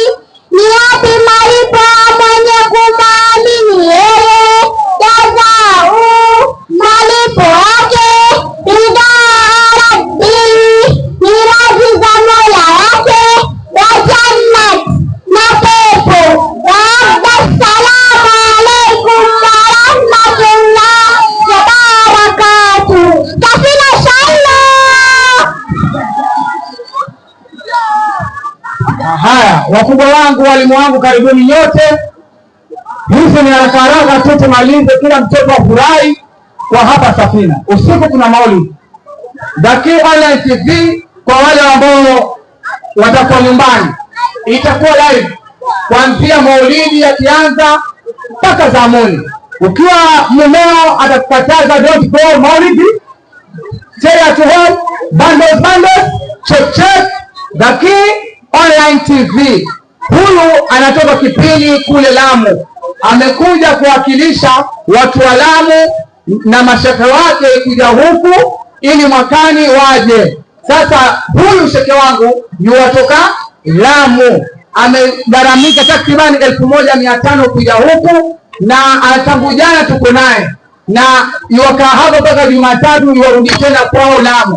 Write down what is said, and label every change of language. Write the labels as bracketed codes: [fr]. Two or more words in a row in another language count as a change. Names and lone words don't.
[sw] Ni yapi malipo mwenye kumwamini yeye? Jazau malipo yake [ar] رضا ربه, [sw] ni radhi za Mola wake, [ar] وجنات [sw] na pepo. [ar] وبعد السلام عليكم ورحمة الله وبركاته. [sw] Safina Shalla. Haya, wakubwa wangu, walimu wangu, karibuni nyote. Hizi ni haraka haraka tu tumalize, kila mtoto afurahi kwa hapa Safina. Usiku kuna maulidi Daki Online TV. Kwa wale ambao watakuwa nyumbani, itakuwa live kuanzia maulidi yakianza mpaka zamuni. Ukiwa mumeo atakukataza [en] don't go [sw] maulidi, [en] stay at home, [sw] bundles, check Daki Online TV. Huyu anatoka Kipini kule Lamu, amekuja kuwakilisha watu wa Lamu na mashehe wake kuja huku ili mwakani waje. Sasa huyu sheke wangu yuwatoka Lamu, amegharamika takribani 1500 kuja huku, na tangu jana tuko naye na yuwakaa hapa mpaka Jumatatu, yuwarudi tena kwao Lamu.